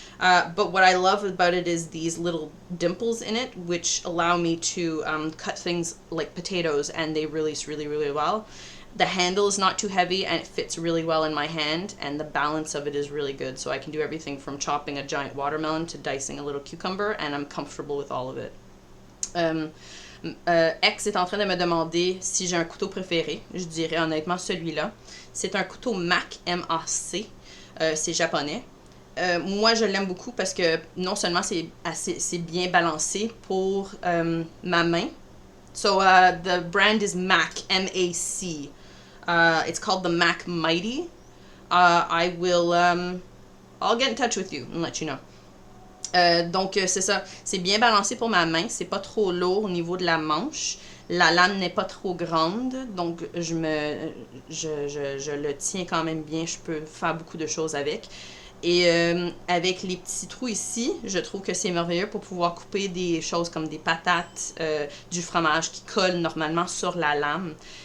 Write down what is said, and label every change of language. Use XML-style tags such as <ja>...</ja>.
<en>But what I love about it is these little dimples in it, which allow me to cut things like potatoes, and they release really, really well. The handle is not too heavy, and it fits really well in my hand, and the balance of it is really good. So I can do everything from chopping a giant watermelon to dicing a little cucumber, and I'm comfortable with all of it.</en> <fr>X est en train de me demander si j'ai un couteau préféré. Je dirais honnêtement celui-là. C'est un couteau Mac, M-A-C. C'est japonais. Moi, je l'aime beaucoup parce que non seulement c'est bien balancé pour ma main.</fr> <en>So the brand is Mac, M-A-C. It's called the Mac Mighty. I'll get in touch with you and let you know.</en> <fr>Donc c'est ça, c'est bien balancé pour ma main, c'est pas trop lourd au niveau de la manche, la lame n'est pas trop grande, donc je le tiens quand même bien, je peux faire beaucoup de choses avec. Et avec les petits trous ici, je trouve que c'est merveilleux pour pouvoir couper des choses comme des patates, du fromage qui colle normalement sur la lame.</fr>